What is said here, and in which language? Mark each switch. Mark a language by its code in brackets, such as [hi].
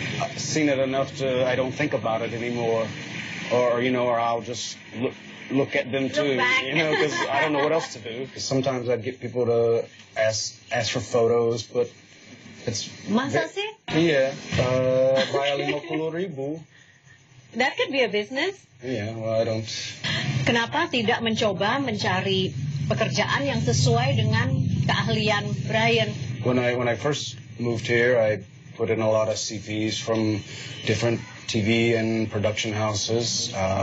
[en] I've seen it enough I don't think about it anymore, or I'll just look at them too, because I don't know what else to do. Sometimes I get people to ask for photos, but it's... [id] Masa sih? Iya, bayar 50.000. [en] That could be a business. Yeah, well, I don't... [id] Kenapa tidak mencoba mencari pekerjaan yang sesuai dengan keahlian Brian? [en] When I first moved here, I put in a lot of CVs from different TV and production houses.